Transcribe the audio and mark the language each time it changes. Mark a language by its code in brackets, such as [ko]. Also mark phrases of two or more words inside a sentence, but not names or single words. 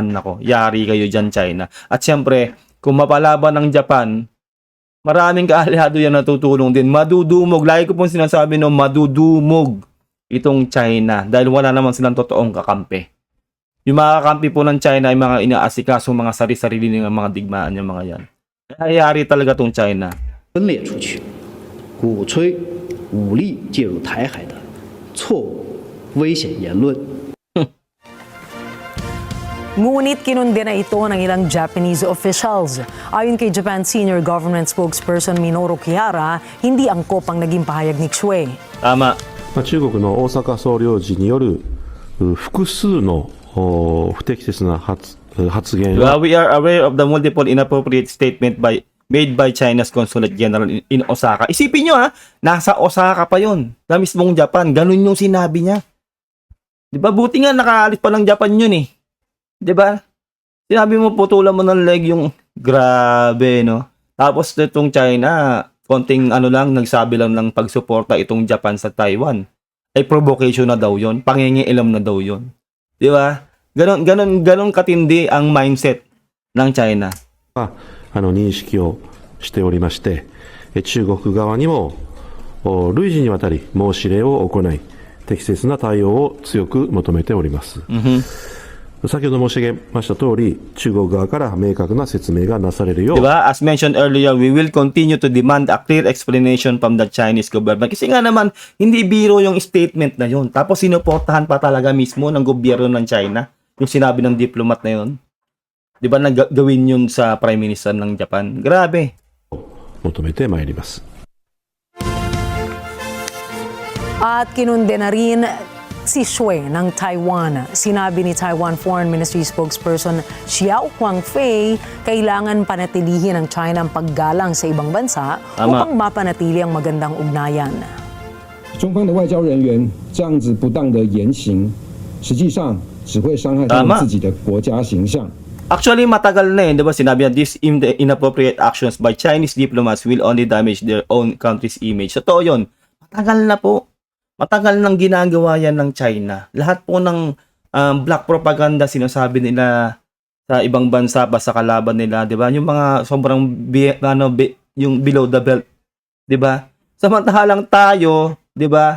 [tl] Nako, yari kayo dyan, China. At syempre, kung mapalaban ng Japan, maraming kaalyado yan natutulong din. Madudumog. Lagi ko pong sinasabi, no, madudumog itong China dahil wala naman silang totoong kakampi. Yung mga kakampi po ng China ay mga inaasikaso, mga sarili-sarili ng mga digmaan yung mga yan. Kaya yari talaga itong China. [zh] 分裂出去，鼓吹武力介入台海的错误危险言论。 [tl] Ngunit kinundena ito ng ilang [en] Japanese officials. [tl] Ayon kay Japan [en] Senior Government Spokesperson [tl] Minoru Kihara, hindi angkop ang naging pahayag ni Xue. Tama. [ja] 中国の大阪総領事による複数の不適切な発言 [tl] Diba? [ja] は [en] We are aware of the multiple inappropriate statement made by China's Consulate General in Osaka. [tl] Isipin nyo nasa Osaka pa yon, sa mismong Japan. Ganun yung sinabi niya. Diba? Buti nga nakaalis pa ng Japan yun eh. Diba? Sinabi mo putulan mo ng leg yung grabe, no? Tapos itong China, konting lang, nagsabi lang ng pagsuporta itong Japan sa Taiwan. Ay provocation na daw yon, pangingialam na daw yon. Diba? Ganon katindi ang mindset ng China. [ja] 認識をしておりまして、中国側にも累次にわたり申し入れを行い、適切な対応を強く求めております。先ほど申し上げました通り、中国側から明確な説明がなされるよう、 [tl] Diba? [en] As mentioned earlier, we will continue to demand a clear explanation from the Chinese government. [tl] Kasi nga naman, hindi biro yung statement na yun. Tapos sinuportahan pa talaga mismo ng gobyerno ng China yung sinabi ng diplomat na yun. Diba gawin yun sa [en] Prime Minister [tl] ng Japan? Grabe. [ja] 求めてまいります。 [tl] At kinundena rin si Xue ng Taiwan. Sinabi ni Taiwan [en] Foreign Ministry spokesperson [tl] Xiao Guangfei, kailangan panatilihin ng China ang paggalang sa ibang bansa Tama. upang mapanatili ang magandang ugnayan. [zh] 中方的外交人员这样子不当的言行，实际上只会伤害他们自己的国家形象。 [tl] Actually, matagal na diba? Sinabi na [en] these inappropriate actions by Chinese diplomats will only damage their own country's image. [tl] Totoo yun. Matagal na po. Matagal nang ginagawa yan ng China. Lahat po ng [en] black propaganda [tl] sinasabi nila sa ibang bansa ba sa kalaban nila, 'di ba? Yung mga sobrang yung [en] below the belt, [tl] 'di ba? Samantalang tayo, 'di ba?